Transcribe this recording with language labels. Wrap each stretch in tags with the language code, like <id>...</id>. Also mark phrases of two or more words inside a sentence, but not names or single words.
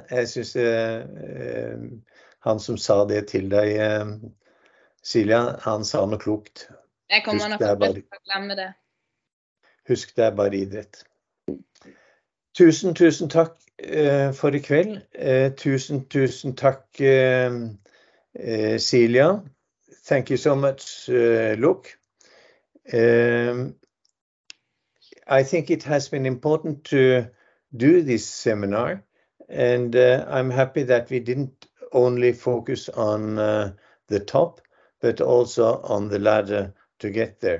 <no>Jeg synes han som sa det til deg, Silja, han sa noe klokt. Jeg kommer nok til å glemme det. Husk, det er bare idrett. Tusen takk for i kveld. Tusen takk, Silja.</no> <en>Thank you so much, Luke. I think it has been important to do this seminar, and I'm happy that we didn't only focus on the top, but also on the ladder to get there.</en>